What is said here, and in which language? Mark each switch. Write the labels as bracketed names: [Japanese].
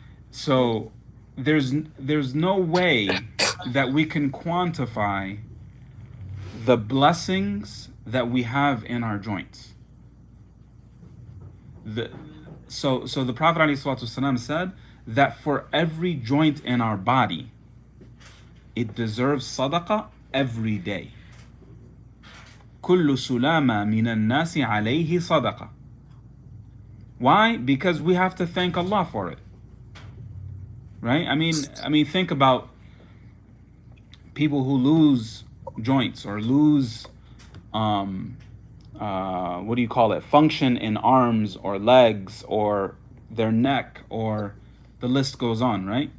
[English] So there's no way that we can quantify the blessings that we have in our joints. So the Prophet ﷺ said that for every joint in our body, it deserves sadaqah every day. [Arabic] كل سلامة من الناس عليه صدقة. [English] Why? Because we have to thank Allah for it, right? I mean, think about people who lose joints or lose, what do you call it? Function in arms or legs or their neck, or the list goes on, right?